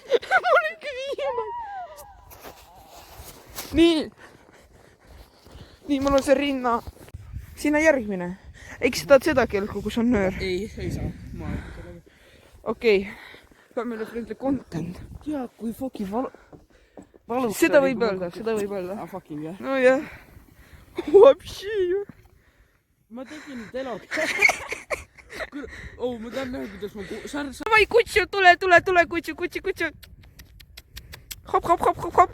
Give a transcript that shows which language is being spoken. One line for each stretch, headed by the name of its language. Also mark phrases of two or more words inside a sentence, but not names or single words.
Estonian: ma olen ikka viimane. Nii, mul on see rinna. Sinna järgmine. Eks sa tahad seda kelku, kus on nöör? ei saa. Okei.
English: Family friendly content.
Estonian: Jaa, kui fucking valus. Seda võib öelda. Fucking jah. No jah. Вообще ju. Ma tegin telog. Ma tahan näha, kuidas ma... Davai, kutsu, tule, kutsu. Hop.